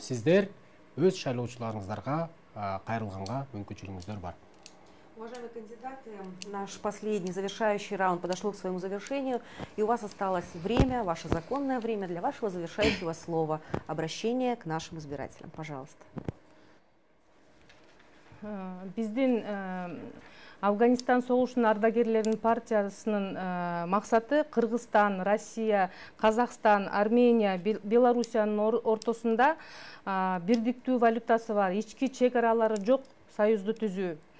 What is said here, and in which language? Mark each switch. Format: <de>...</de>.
<ky>Сиздер өз шайлоочуларыңыздарга кайрылганга мүмкүнчүлүгүңүздөр бар.</ky> <ru>Уважаемые кандидаты, наш последний завершающий раунд подошел к своему завершению, и у вас осталось время, ваше законное время для вашего завершающего слова, обращения к нашим избирателям. Пожалуйста.</ru> <ky>Биздин Афганистан согушунун ардагерлеринин партиясынын максаты Кыргызстан, Россия, Казакстан, Армения, Белоруссиянын ортосунда бирдиктүү валютасы бар, ички чек аралары жок союзду түзүү.</ky>